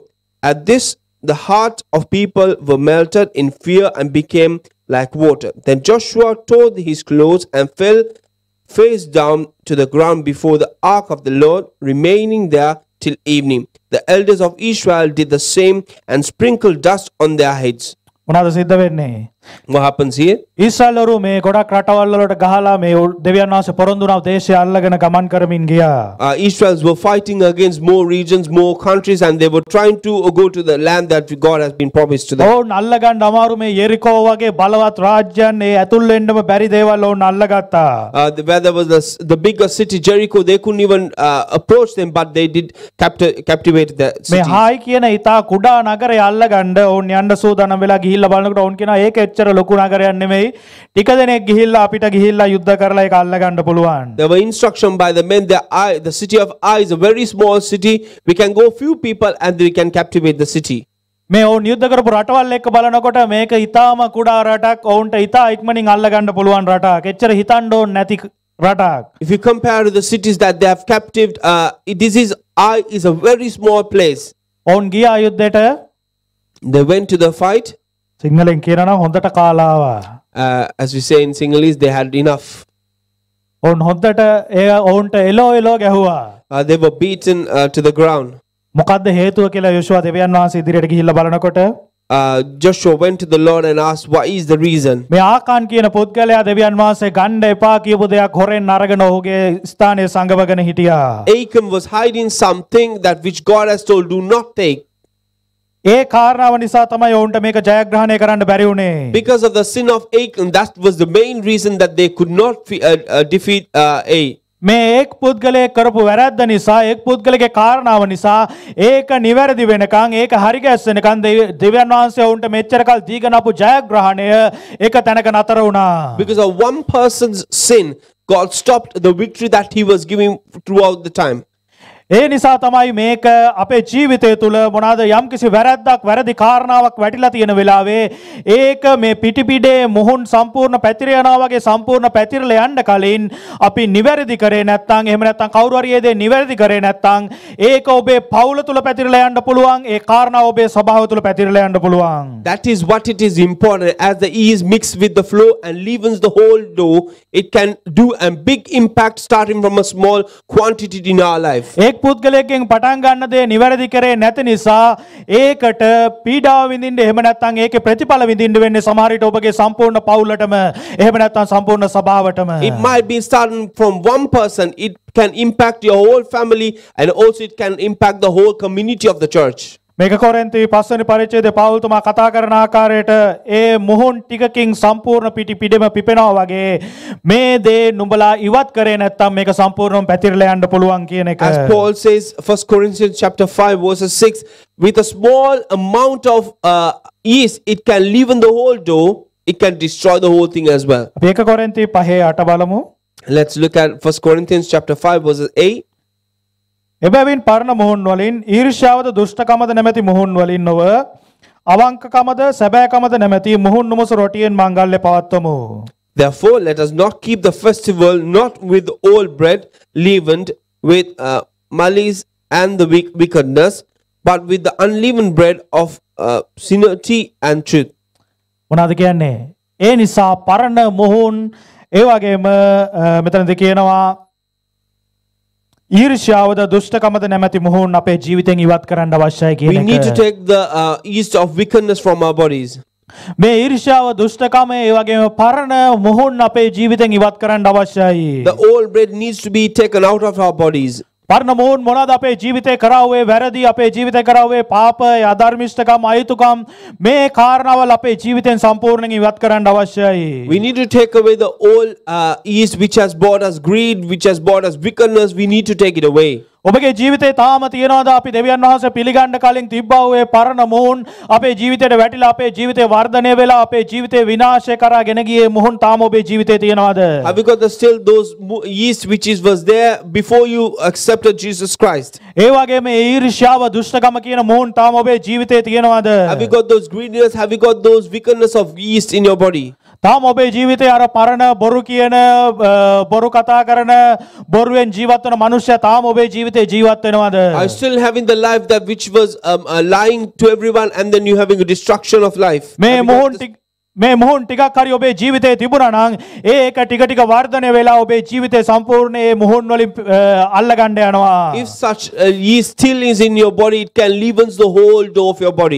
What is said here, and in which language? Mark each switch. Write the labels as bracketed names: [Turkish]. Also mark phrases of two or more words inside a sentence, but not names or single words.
[English] At this, the hearts of people were melted in fear and became like water. Then Joshua tore his clothes and fell face down to the ground before the ark of the Lord, remaining there till evening. The elders of Israel did the same and sprinkled dust on their heads. [Sinhala] මොනවාද සිද්ධ වෙන්නේ? [English] What happens here? [Sinhala] ඊශ්‍රායල්වරු මේ ගොඩක් රටවල් වලට ගහලා මේ දෙවියන් වහන්සේ පොරොන්දු වුණා දේශය අල්ලගෙන ගමන් කරමින් ගියා. [English] Israelites were fighting against more regions, more countries, and they were trying to go to the land that God has been promised to them. [Sinhala] ඔවුන් අල්ලගන්න අමාරු මේ යෙරිකෝ වගේ බලවත් රාජ්‍යයන් ඒ ඇතුල් වෙන්නම බැරි දේවල් ඔවුන් අල්ලගත්තා. [English] Where there was the bigger city Jericho, they couldn't even approach them, but they did captivate the city. [Sinhala] මේ හායි කියන ඊතා කුඩා නගරය අල්ලගන්න ඔවුන් යන්න සූදානම් වෙලා ගිහිල්ලා බලනකොට ඔවුන් කියනවා ඒක එච්චර ලොකු නගරයක් නෙමෙයි. ටික දෙනෙක් ගිහිල්ලා අපිට ගිහිල්ලා යුද්ධ කරලා ඒක අල්ලගන්න පුළුවන්. [English] There were instruction by the men that the city of Ai is a very small city. We can go few people and we can captivate the city. [Sinhala] මේ ඔවුන් යුද්ධ කරපු රටවල් එක්ක බලනකොට මේක ඊටාම කුඩා රටක්. ඔවුන්ට ඊටා ඉක්මනින් අල්ලගන්න පුළුවන් රටක්. එච්චර හිතන්න ඕනේ නැති රටක්. [English] If you compare to the cities that they have captive, Ai is a very small place. [Sinhala] ඔවුන් ගියා යුද්ධයට. [English] They went to the fight. [Sinhala] සිංහලෙන් කියනවා හොඳට කාලා ආවා. [English] As we say in Sinhalese, they had enough. [Sinhala] ඔවුන් හොඳට ඔවුන්ට එලෝ ගැහුවා. [English] They were beaten to the ground. [Sinhala] මොකද්ද හේතුව කියලා යොෂුවා දෙවියන් වහන්සේ ඉදිරියට ගිහිල්ලා බලනකොට [English] Joshua went to the Lord and asked, what is the reason? [Sinhala] මේ ආකාන් කියන පුද්ගලයා දෙවියන් වහන්සේ ගන්න එපා කියපු දෙයක් හොරෙන් අරගෙන ඔහුගේ ස්ථානයේ සංගවගෙන හිටියා. [English] Achan was hiding something that which God has told, do not take. [Sinhala] ඒ කාරණාව නිසා තමයි ඔවුන්ට මේක ජයග්‍රහණය කරන්න බැරි වුණේ. [English] Because of the sin of Achan, that was the main reason that they could not defeat Ai. [Sinhala] මේ එක් පුද්ගලයෙක් කරපු වැරද්ද නිසා එක් පුද්ගලගේ කාරණාව නිසා ඒක නිවැරදි වෙනකන් ඒක හරි ගැස්සෙනකන් දෙවියන් වහන්සේ ඔවුන්ට මෙච්චර කල් දීගෙන ආපු ජයග්‍රහණය ඒක තැනක නතර වුණා. [English] Because of one person's sin, God stopped the victory that he was giving throughout the time. [Sinhala] ඒ නිසා තමයි මේක අපේ ජීවිතය තුළ මොනවාද යම්කිසි වැරද්දක් වැරදි කාරණාවක් වැටිලා තියෙන වෙලාවේ ඒක මේ පිටිපිඩේ මුහුන් සම්පූර්ණ පැතිර යනවා වගේ සම්පූර්ණ පැතිරලා යන්න කලින් අපි නිවැරදි කරේ නැත්නම් එහෙම නැත්නම් කවුරු හරි ඒ දේ නිවැරදි කරේ නැත්නම් ඒක ඔබේ පවුල තුළ පැතිරලා යන්න පුළුවන් ඒ කාරණාව ඔබේ ස්වභාවය තුළ පැතිරලා යන්න පුළුවන්. [English] That is what it is important. As the yeast mixed with the flour and leavens the whole dough, it can do a big impact starting from a small quantity in our life. [Sinhala] ඒක එක් පුද්ගලයෙක්ගෙන් පටන් ගන්න දේ නිවැරදි කරේ නැති නිසා ඒකට පීඩාව විඳින්න එහෙම නැත්නම් ඒකේ ප්‍රතිඵල විඳින්න වෙන්නේ සමහර විට ඔබගේ සම්පූර්ණ පවුලටම එහෙම නැත්නම් සම්පූර්ණ සභාවටම. [English] It might be starting from one person, it can impact your whole family, and also it can impact the whole community of the church. [Sinhala] මේක කොරින්ති 5 වෙනි පරිච්ඡේදයේ පවුල්තුමා කතා කරන ආකාරයට ඒ මුහුන් ටිකකින් සම්පූර්ණ පිටිපිඩම පිපෙනවා වගේ මේ දේ නුඹලා ඉවත් කරේ නැත්නම් මේක සම්පූර්ණයෙන් පැතිරලා යන්න පුළුවන් කියන එක. [English] As Paul says, 1 Corinthians chapter 5 verses 6, with a small amount of yeast, it can leaven the whole dough, it can destroy the whole thing as well. [Sinhala] අපි 1 කොරින්ති 5:8 බලමු. [English] Let's look at 1 Corinthians chapter 5 verses 8. [Sinhala] එබැවින් පරණ මුහුන් වලින් ඊර්ෂ්‍යාවද දුෂ්ටකමද නැමැති මුහුන් වලින් නොව අවංකකමද සැබෑකමද නැමැති මුහුන් නුමස රොටියෙන් මංගල්‍ය පවත්වමු. [English] Therefore, let us not keep the festival not with old bread leavened with malice and the wickedness, but with the unleavened bread of sincerity and truth. [Sinhala] මොනවද කියන්නේ? ඒ නිසා පරණ මුහුන් ඒ වගේම මෙතනදී කියනවා ඊර්ෂ්‍යාවද දුෂ්ටකමද නැමැති මුහුන් අපේ ජීවිතෙන් ඉවත් කරන්න අවශ්‍යයි කියන [English] We [Sinhala] එක. [English] need to take the yeast of wickedness from our bodies. [Sinhala] මේ ඊර්ෂ්‍යාව දුෂ්ටකම ඒ වගේම පරණ මුහුන් අපේ ජීවිතෙන් ඉවත් කරන්න අවශ්‍යයි. [English] The old bread needs to be taken out of our bodies. [Sinhala] පරණ මුහුන් මොනවාද අපේ ජීවිතේ කරාවේ වැරදි අපේ ජීවිතේ කරාවේ පාප අධර්මිෂ්ඨකම් අයුතුකම් මේ කාරණාවල් අපේ ජීවිතෙන් සම්පූර්ණයෙන් ඉවත් කරන්න අවශ්‍යයි. [English] We need to take away the old yeast which has brought us greed, which has brought us wickedness. We need to take it away. [Sinhala] ඔබගේ ජීවිතේ තාම තියනවාද අපි දෙවියන් වහන්සේ පිළිගන්න කලින් තිබ්බා වූ ඒ පරණ මුහුන් අපේ ජීවිතේට වැටිලා අපේ ජීවිතේ වර්ධනය වෙලා අපේ ජීවිතේ විනාශය කරා ගෙන ගියේ මුහුන් තාම ඔබේ ජීවිතේ තියනවාද? [English] Have you got still those yeast which was there before you accepted Jesus Christ? [Sinhala] ඒ වගේම ඒ ඊර්ෂ්‍යාව දුෂ්ටකම කියන මුහුන් තාම ඔබේ ජීවිතේ තියනවාද? [English] Have you got those greediness? Have you got those wickedness of yeast in your body? [Sinhala] තාම ඔබේ ජීවිතේ අර පරණ බොරු කියන බොරු කතා කරන බොරුවෙන් ජීවත් වෙන මිනිස්සයා තාම ඔබේ ජීවිතේ ජීවත් වෙනවද? [English] Are you still having the life that which was lying to everyone, and then you having a destruction of life? [Sinhala] මේ මුහුන් ටිකක් හරි ඔබේ ජීවිතේ තිබුණා නම් ඒක ටික ටික වර්ධනය වෙලා ඔබේ ජීවිතේ සම්පූර්ණ මේ මුහුන් වලින් අල්ල ගන්න යනවා. [English] If such yeast still is in your body, it can leaven the whole dough of your body.